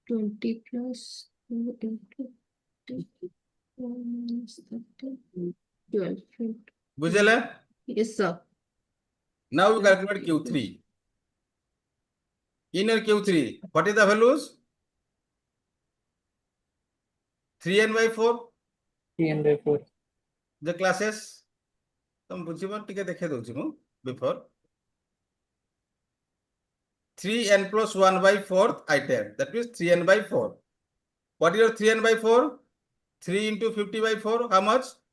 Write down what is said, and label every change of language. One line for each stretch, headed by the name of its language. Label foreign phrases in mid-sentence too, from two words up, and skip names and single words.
English: 20 plus 2 into 4 minus 30, 12.
Bangla: বুঝলে?
English: Yes, sir. Now we calculate Q3. In your Q3, what is the values? 3n by 4. 3n by 4. The classes.
Odia: ତୁମ ବୁଝିବ ଟିକେ ଦେଖେ ଦଉଛି ମୁଁ
English: before 3n plus 1 by 4th item, that means 3n by 4. What is your 3n by 4? 3 into 50 by 4, how much?